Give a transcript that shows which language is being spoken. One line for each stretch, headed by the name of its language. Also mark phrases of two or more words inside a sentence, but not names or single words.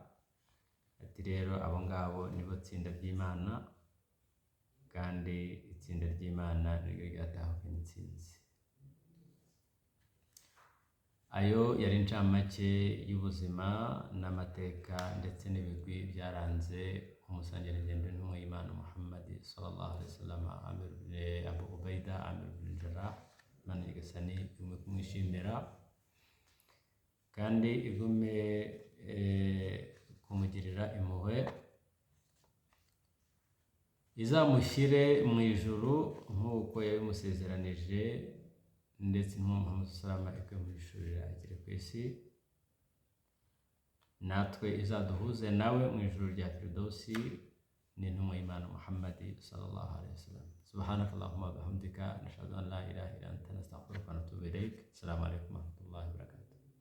Kinyarwanda: Ati rero abo ngabo nibo tsinda ry'Imana, kandi itsinda ry'Imana niryo ryatahukanye intsinzi. Ayo yari incamake y'ubuzima n'amateka ndetse n'ibigwi byaranze umusangirijembe n'intumwa y'Imana Muhammad
Arabic: صلى الله عليه وسلم
Kinyarwanda: Abu Ubaida Amir bin Jarrah. Imana Nyagasani igume kumwishimira kandi igume kumugirira impuhwe, izamushyire mu ijuru nk'uko yabimusezeranije, ndetse Muhammad
Arabic: صلى الله عليه وسلم
Kinyarwanda: ikamwishurira agere ku isi, natwe izaduhuze nawe mu ijuru rya Firdausi n'intumwa y'Imana Muhammad
Arabic: صلى الله عليه وسلم. سبحانك اللهم وبحمدك، نشهد أن لا إله إلا أنت، نستغفرك ونتوب إليك. السلام عليكم ورحمة الله وبركاته.